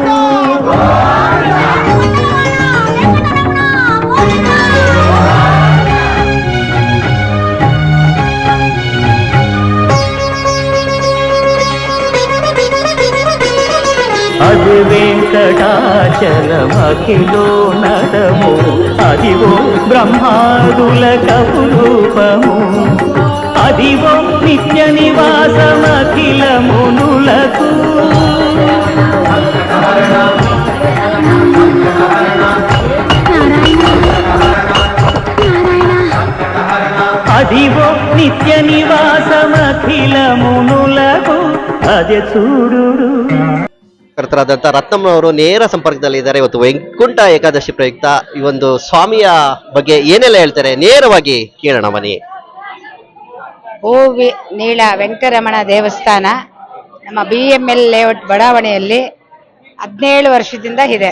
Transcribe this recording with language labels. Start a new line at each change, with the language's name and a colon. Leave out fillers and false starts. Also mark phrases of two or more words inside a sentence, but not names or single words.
Telugu: అది వెంకటాచలమఖిలో నడము అదివో బ్రహ్మాదుల కపురూపము అదివో నిత్య నివాసమఖిల మునులకు అదివో నిత్య నివాసమఖిల మునులకు అదే చూడు
Kannada: ಕರ್ತರಾದಂತ ರತ್ನಮ್ಮನವರು ನೇರ ಸಂಪರ್ಕದಲ್ಲಿ ಇದ್ದಾರೆ. ಇವತ್ತು ವೈಕುಂಠ ಏಕಾದಶಿ ಪ್ರಯುಕ್ತ ಈ ಒಂದು ಸ್ವಾಮಿಯ ಬಗ್ಗೆ ಏನೆಲ್ಲ ಹೇಳ್ತಾರೆ ನೇರವಾಗಿ ಕೇಳೋಣ ಬನ್ನಿ. ನೀಳ ವೆಂಕಟರಮಣ ದೇವಸ್ಥಾನ ನಮ್ಮ BML ಲೇಔಟ್ ಬಡಾವಣೆಯಲ್ಲಿ 17 ವರ್ಷದಿಂದ ಇದೆ.